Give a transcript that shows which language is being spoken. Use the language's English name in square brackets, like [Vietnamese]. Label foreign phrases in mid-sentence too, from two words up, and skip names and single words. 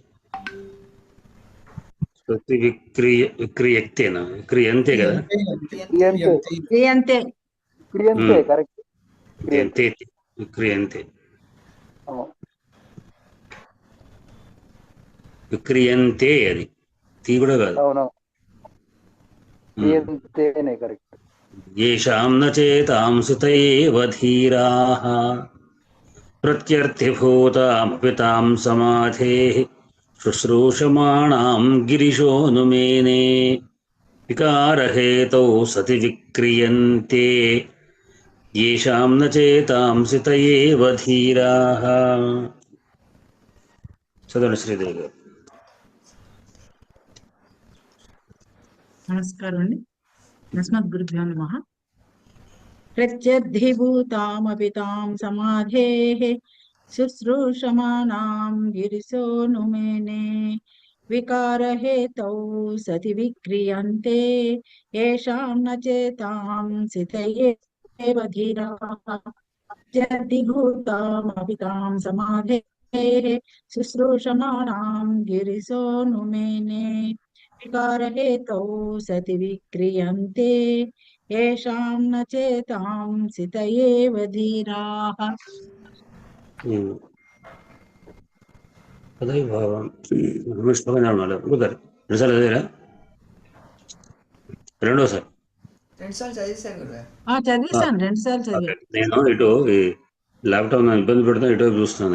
[Sanskrit] సతి విక్రియంతేనా? విక్రియంతే కదా, విక్రియంతే. [Telugu] విక్రియంతే అది తీ కూడా కాదు. [Sanskrit] येषां न चेतांसि त एव धीराः प्रत्यर्थिभूतामपि तां समाधेः शुश्रूषमाणां गिरिशोनुमेने विकारहेतौ सति विक्रियन्ते येषां न चेतांसि त एव धीराः. [Telugu] చదవండి శ్రీదేవి గారు. నమస్కారం అండి. [Sanskrit] నమస్మద్గురుభ్యో నమః. ప్రత్యర్థిభూతామపి తాం సమాధేః శుశ్రూషమాణాం గిరిశోనుమేనే వికారహేతౌ సతి విక్రియంతే येषां न चेतांसि त एव धीराः प्रत्यర్థిభూతామపి తాం సమాధేః శుశ్రూషమాణాం గిరిశోనుమేనే వికారహేతౌ సతి విక్రియంతే येषां न चेतांसि त एव धीराः. [Telugu] తదైవావం శ్లోకం రెండుసార్లు చదివారా? రెండోసారి చదివేశాను, 2 సార్లు చదివాను. నేను ఇటు ల్యాప్టాప్ ఇబ్బంది పెడతాను, ఇటు చూస్తున్నాను.